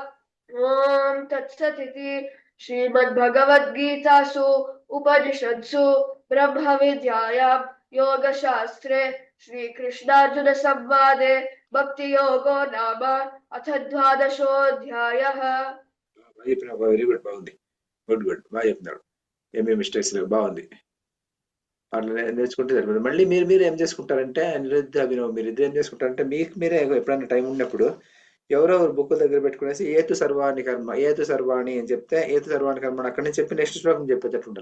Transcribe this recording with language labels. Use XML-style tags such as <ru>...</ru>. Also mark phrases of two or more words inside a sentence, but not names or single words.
<sa>ॐ तत्सदिति श्रीमद्भगवद्गीतासु उपनिषत्सु ब्रह्मविद्यायां योगशास्त्रे श्रीकृष्णार्जुनसंवादे भक्तियोगो नाम अथ 12ोऽध्यायः</sa> <en>very good, బాగుంది. good good,</en> <te>బాగా చెప్తున్నాడు. ఏమేమి మిస్టేక్స్ లేవు, బాగుంది. అట్లా నేర్చుకుంటే సరిపోతుంది. మళ్ళీ మీరు ఏం చేసుకుంటారంటే అనిరుద్ధ అభినవ్ మీరు ఇద్దరు ఏం చేసుకుంటారంటే మీకు మీరే ఎప్పుడైనా టైం ఉన్నప్పుడు ఎవరో బుక్ దగ్గర పెట్టుకునేసి</te> <sa>ఏతు సర్వాణి కర్మ ఏతు సర్వాణి</sa> <te>అని చెప్తే</te> <sa>ఏతు సర్వాణి కర్మ</sa> <te>అక్కడి నుంచి చెప్పి నెక్స్ట్ శ్లోకం చెప్పేటట్టు ఉండాలి.</te>